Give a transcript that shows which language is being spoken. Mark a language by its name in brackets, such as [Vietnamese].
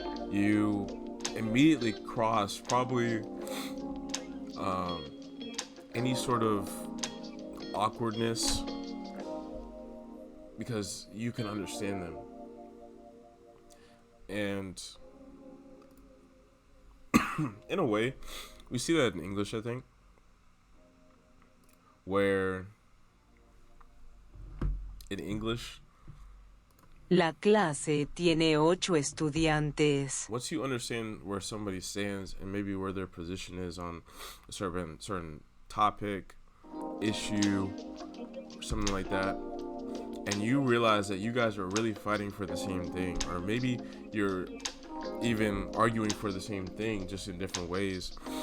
[English] You immediately cross probably any sort of awkwardness because you can understand them. And in a way, we see that in English, I think, where in English, [Spanish] La clase tiene 8 estudiantes. [English] once you understand where somebody stands and maybe where their position is on a certain topic, issue, or something like that, and you realize that you guys are really fighting for the same thing, or maybe you're even arguing for the same thing just in different ways.